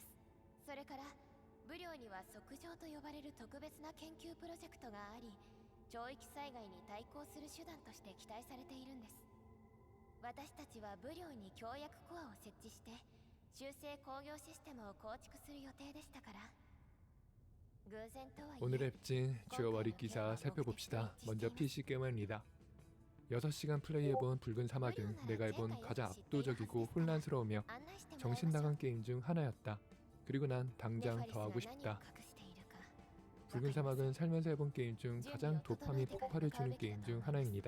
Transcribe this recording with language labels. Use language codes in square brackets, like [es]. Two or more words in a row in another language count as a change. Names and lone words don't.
[ja] それから武陵には測定と呼ばれる特別な研究プロジェクトがあり潮域災害に対抗する手段として期待されているんです。私たちは武陵に協約コアを設置して修正工業システムを構築する予定でしたから偶然とはいえ [ko] 오늘의 웹진 주요 월익 기사 살펴봅시다. 먼저 PC 게임입니다. 6시간 플레이해본 붉은 사막은 내가 해본 가장 압도적이고 혼란스러우며 정신 나간 게임 중 하나였다. 그리고 난 당장 더 하고 싶다. 붉은 사막은 살면서 해본 게임 중 가장 도파민 폭발을 주는 게임 중 하나입니다.